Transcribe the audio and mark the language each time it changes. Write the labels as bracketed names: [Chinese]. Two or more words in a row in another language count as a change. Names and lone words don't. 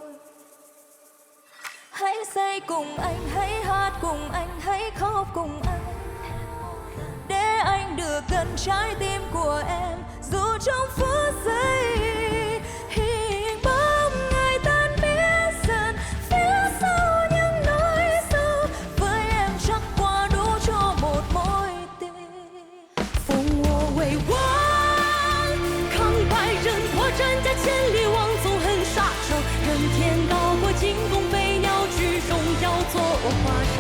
[Vietnamese] Hãy say cùng anh, hãy hát cùng anh, hãy khóc cùng anh để anh được gần trái tim của em dù trong phút giây hình bóng ngày tan biến dần phía sau những nỗi sâu với em chắc qua đủ cho một mối tình. [Chinese] 风我为王，抗百人破阵加千里望，纵横沙场，任天高过惊弓飞鸟，举重要做我华裳。